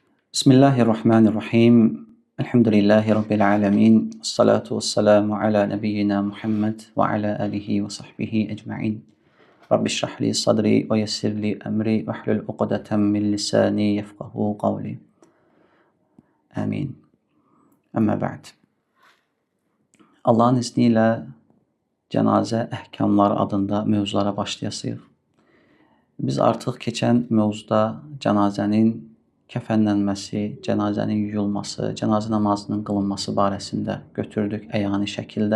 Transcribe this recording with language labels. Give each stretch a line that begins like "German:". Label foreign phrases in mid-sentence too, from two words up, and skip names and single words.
Arabic: بسم الله الرحمن الرحيم. الحمد لله رب العالمين. الصلاة والسلام على نبينا محمد وعلى آله وصحبه أجمعين. رب اشرح لي صدري ويسر لي أمري واحلل عقدة من لساني يفقهوا قولي. آمين. أما بعد.
Azerbaijani: Allahın izniyle cənazə əhkamları adında mövzulara başlayasıyıq. Biz artıq keçən mövzuda cənazənin kəfənlənməsi, cənazənin yuyulması, cənazə namazının qılınması barəsində götürdük əyani şəkildə.